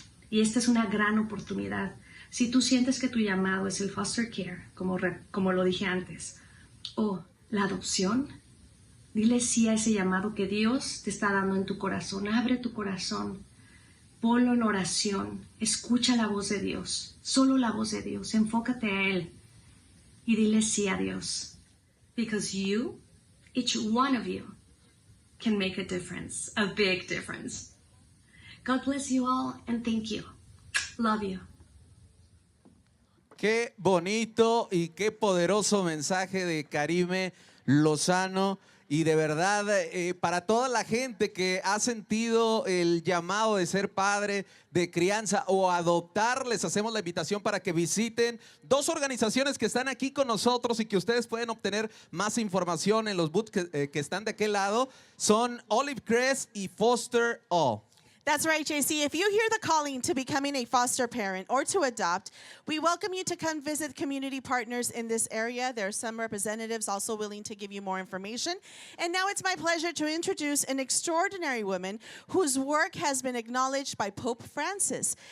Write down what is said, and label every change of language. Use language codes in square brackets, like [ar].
[es] Y esta es una gran oportunidad. Si tú sientes que tu llamado es el foster care, como lo dije antes, o la adopción, dile sí a ese llamado que Dios te está dando en tu corazón. Abre tu corazón, ponlo en oración, escucha la voz de Dios, solo la voz de Dios, enfócate a Él y dile sí a Dios. [en] Because you, each one of you, can make a difference, a big difference. God bless you all and thank you. Love you. [es] Qué bonito y qué poderoso mensaje de Karime Lozano. Y de verdad, para toda la gente que ha sentido el llamado de ser padre, de crianza o adoptar, les hacemos la invitación para que visiten 2 organizaciones que están aquí con nosotros y que ustedes pueden obtener más información en los booths que están de aquel lado. Son Olive Crest y Foster All. [en] That's right, JC. If you hear the calling to becoming a foster parent or to adopt, we welcome you to come visit community partners in this area. There are some representatives also willing to give you more information. And now it's my pleasure to introduce an extraordinary woman whose work has been acknowledged by Pope Francis.